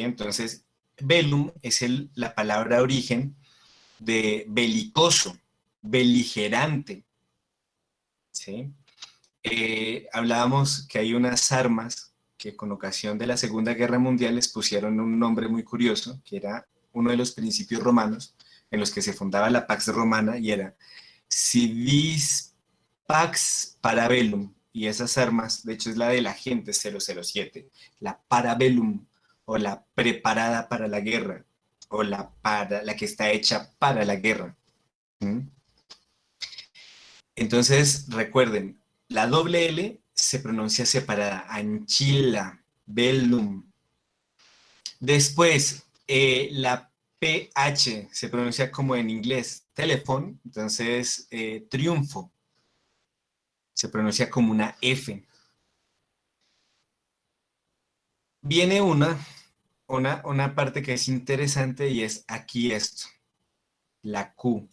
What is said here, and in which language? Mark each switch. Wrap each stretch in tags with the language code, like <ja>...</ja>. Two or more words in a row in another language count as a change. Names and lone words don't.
<es>Entonces, velum es la palabra origen de belicoso, beligerante, ¿sí? Hablábamos que hay unas armas que con ocasión de la Segunda Guerra Mundial les pusieron un nombre muy curioso, que era uno de los principios romanos en los que se fundaba la Pax Romana, y era</es> <la>si vis pax parabellum,</la> <es>y esas armas, de hecho es la del agente 007, la parabellum, o la preparada para la guerra, o la que está hecha para la guerra. ¿Mm? Entonces, recuerden, la doble L se pronuncia separada,</es> <la>anchilla, bellum.</la> <es>Después, la PH se pronuncia como en inglés, telephone, entonces triunfo, se pronuncia como una F. Viene una parte que es interesante y es aquí esto, la Q.</es>